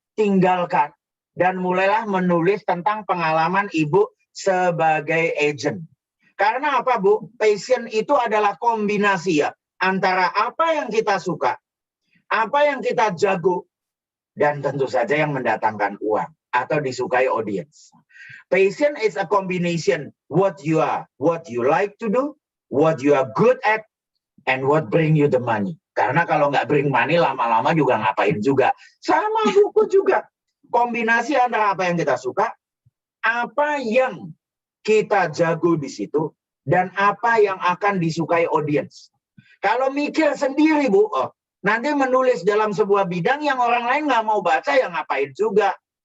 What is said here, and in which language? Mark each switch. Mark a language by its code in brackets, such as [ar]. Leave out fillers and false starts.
[id] tinggalkan dan mulailah menulis tentang pengalaman Ibu sebagai agent. Karena apa, Bu? Passion itu adalah kombinasi ya antara apa yang kita suka, apa yang kita jago, dan tentu saja yang mendatangkan uang atau disukai audience. [en] Passion is a combination what you are, what you like to do, what you are good at, and what bring you the money. [id] Karena kalau nggak [en] bring money, [id] lama-lama juga ngapain juga. Sama buku juga. Kombinasi antara apa yang kita suka, apa yang kita jago di situ, dan apa yang akan disukai audience. Kalau mikir sendiri, Bu, nanti menulis dalam sebuah bidang yang orang lain nggak mau baca, ya ngapain juga.